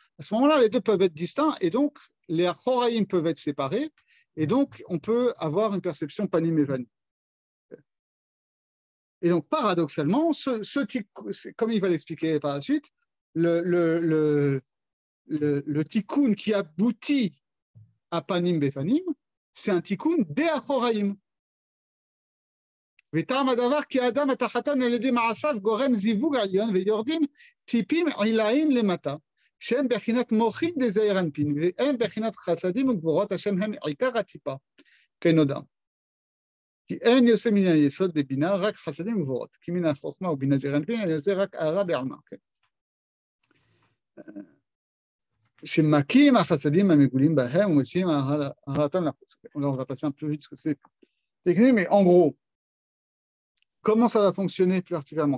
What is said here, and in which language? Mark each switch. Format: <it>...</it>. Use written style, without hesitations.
<fr>À ce moment-là, les deux peuvent être distincts et donc les achoraïm peuvent être séparés et donc on peut avoir une perception panim et vanim. Et donc paradoxalement, comme il va l'expliquer par la suite, le tikkun qui aboutit à panim befanim, c'est un tikkun des achoraïm.</fr> <he>וטעם הדבר כי האדם התחתון על ידי מעשיו גורם זיווג עליון ויורדים טיפים עילאיים למטה שהם בחינת מוחין דזעיר אנפין והם בחינת חסדים וגבורות השם הם עיקר הטיפה כנודע כי אין יוצא מן היסוד דבינה רק חסדים וגבורות כי מן החוכמה ובינה זעיר אנפין יוצא רק הערה בעלמא שמכים החסדים המגולים בהם ומוציאים הערתם לחוץ.</he> <fr>On va passer un peu vite parce que c'est technique, mais en gros, comment ça va fonctionner plus particulièrement?</fr>